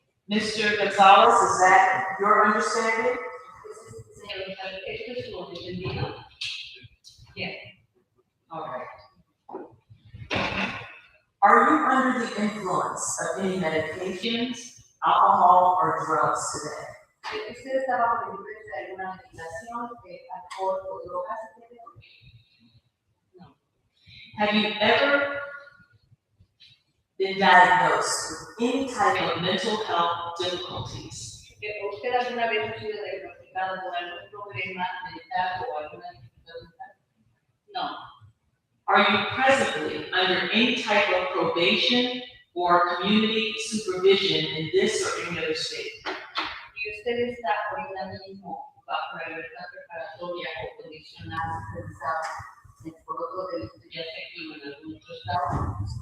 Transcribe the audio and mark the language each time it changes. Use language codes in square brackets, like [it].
[en] Mr. Gonzalez, is that your understanding? [es] Señor, ¿esto es lo entendido? [en] Yes. All right. Are you under the influence of any medications, alcohol, or drugs today? [es] ¿Usted está bajo la influencia de alguna medicación, alcohol o drogas? [en] No. Have you ever been diagnosed with any type of mental health difficulties? [es] ¿Usted alguna vez ha sido diagnosticado con algún problema mental o alguna dificultad? [en] No. Are you presently under any type of probation or community supervision in this or any other state? [es] ¿Y usted está ahorita mismo bajo la libertad preparatoria o condicional por otro delito ya sea aquí o en algún otro estado?